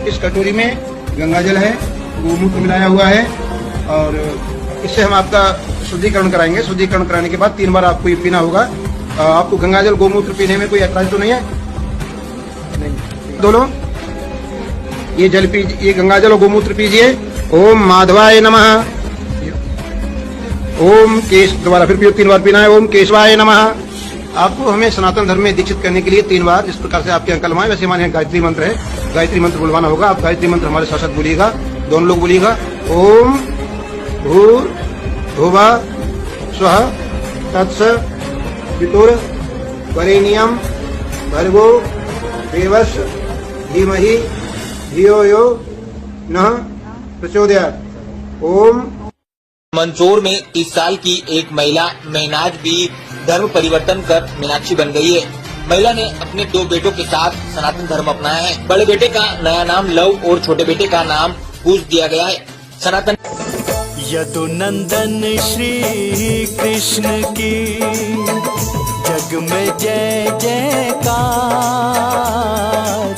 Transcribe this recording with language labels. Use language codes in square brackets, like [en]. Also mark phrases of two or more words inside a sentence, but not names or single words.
[hi] इस कटोरी में गंगा जल है, गोमूत्र मिलाया हुआ है और इस से हम आप का शुद्धिकरण कराएंगे. शुद्धिकरण कराने के बाद 3 बार आप को यह पीना होगा. आप को गंगा जल गोमूत्र पीने में कोई एतराज़ तो नहीं है? दोनों यह जल यह गंगा जल और गोमूत्र पीजिए. [sa] ओम माधवाय नमः. [hi] ओम दोबारा फिर 3 बार पीना है. [sa] ओम केशवाय नमः. [hi] आप को हमें सनातन धर्म में दीक्षित करने के लिए 3 बार जिस प्रकार से आप के अंकल माईं वैसे हमारे यहां गायत्री मंत्र है, गायत्री मंत्र बुलवाना होगा. आप गायत्री मंत्र हमारे साथ साथ बोलिएगा, दोनों लोग बोलिएगा. [sa] ओम भूर् भुवः स्वः तत्स वितुर वरेण्यं भर्गो देवस्य धीमहि धियो यो नः प्रचोदयात्. اوم. [hi] मंचूर में 30 साल की एक महिला महनाज़ भी धर्म परिवर्तन कर मीनाक्षी बन गई है. महिला ने अपने 2 बेटों के साथ सनातन धर्म अपनाया है. बड़े बेटे का नया नाम लव और छोटे बेटे का नाम कुश दिया गया है. سناتن यदु नंदन श्री कृष्ण की जग में जय जय कार.